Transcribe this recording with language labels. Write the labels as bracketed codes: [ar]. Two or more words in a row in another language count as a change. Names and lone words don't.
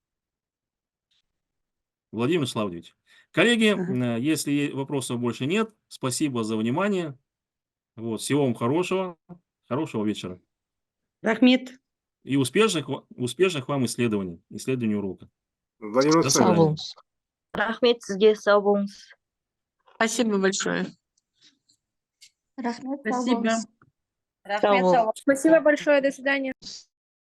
[ru] Владимир Славович. Коллеги, Ага. если вопросов больше нет, спасибо за внимание. Вот, всего вам хорошего вечера. [kk] Рахмет. [ru] И успешных вам исследований урока. Владимир До [kk] Сау [ru] свидания. [kk] болыңыз. Рахмет сізге, сау болыңыз. [ru] Спасибо большое. [kk] Рахмет, [ru] Спасибо. Спасибо большое. До свидания.